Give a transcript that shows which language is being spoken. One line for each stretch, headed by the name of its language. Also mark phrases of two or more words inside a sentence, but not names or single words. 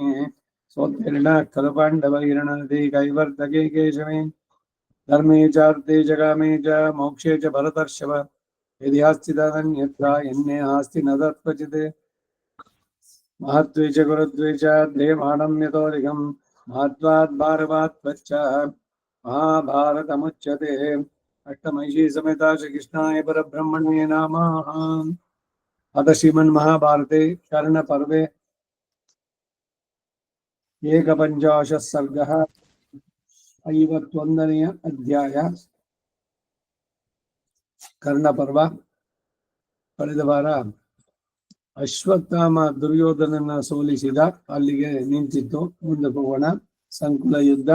Sanskrit: सोत्तीर्णः खलु पाण्डवैरणनदी कैवर्तके केशवे धर्मे चार्थे जगामे च मोक्षे च भरतर्षभ यदि अस्ति तदन्यथा यन्ने नास्ति न तत्क्वचित् महत्त्वे च गुरुत्वे च ध्येयमाणं यतोऽधिकं महत्त्वात् भारवात्त्वच्च महाभारतमुच्यते अष्टमहिषी समेता श्रीकृष्णाय परब्रह्मणे नमः। अथ श्रीमन्महाभारते कर्णपर्वे एकपञ्चाशः सर्गः
Kannada: 51ನೇ ಅಧ್ಯಾಯ ಕರ್ಣಪರ್ವ. ಕಳೆದ ವಾರ ಅಶ್ವತ್ಥಾಮ ದುರ್ಯೋಧನನ್ನ ಸೋಲಿಸಿದ, ಅಲ್ಲಿಗೆ ನಿಂತಿತ್ತು. ಮುಂದಕ್ಕೆ ಹೋಗೋಣ. ಸಂಕುಲ ಯುದ್ಧ.